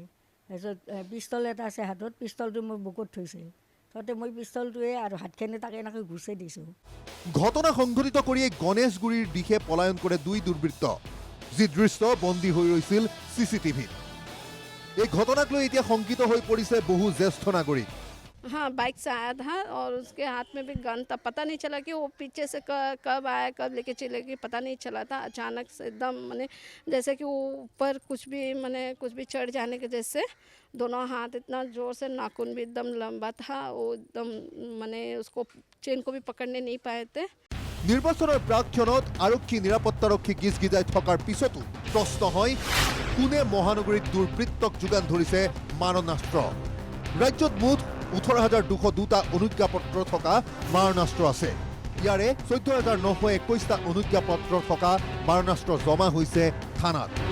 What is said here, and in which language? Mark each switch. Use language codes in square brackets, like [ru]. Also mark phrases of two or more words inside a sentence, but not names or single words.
[as] তাৰপিছত পিষ্টল এটা আছে হাতত, পিষ্টলটো মোৰ বুকুত থৈছিল। তাতে মই পিষ্টলটোৱে আৰু হাতখিনি তাকে এনেকৈ ঘুচাই দিছোঁ। ঘটনা সংঘটিত কৰিয়ে গণেশগুৰিৰ দিশে পলায়ন কৰে দুই দুৰ্বৃত্ত, যি দৃশ্য বন্দী হৈ ৰৈছিল CCTVত। এই ঘটনাক লৈ এতিয়া শংকিত হৈ পৰিছে বহু জ্যেষ্ঠ নাগৰিক। [hi] हाँ, बाइक से आया था और उसके हाथ में भी गन था। पता नहीं चला कि वो पीछे से कब आया, कब लेके चले गए, पता नहीं चला था। अचानक से एकदम मैंने जैसे कि वो ऊपर कुछ भी चढ़ जाने के जैसे दोनों हाथ इतना ज़ोर से, नाखून भी एकदम लंबा था, वो एकदम मैंने उसको चेन को भी पकड़ने नहीं पाए थे। [as] নিৰ্বাচনৰ প্ৰাক্ষণত আৰক্ষী নিৰাপত্তাৰক্ষী গিজগিজাই থকাৰ পিছতো প্ৰশ্ন হয়, কোনে মহানগৰীত দুৰ্বৃত্তক যোগান ধৰিছে মাৰণাস্ত্ৰ। ৰাজ্যত মুঠ 18,202টা অনুজ্ঞাপত্ৰ থকা মাৰণাস্ত্ৰ আছে। ইয়াৰে 14,921টা অনুজ্ঞাপত্ৰ থকা মাৰণাস্ত্ৰ জমা হৈছে থানাত।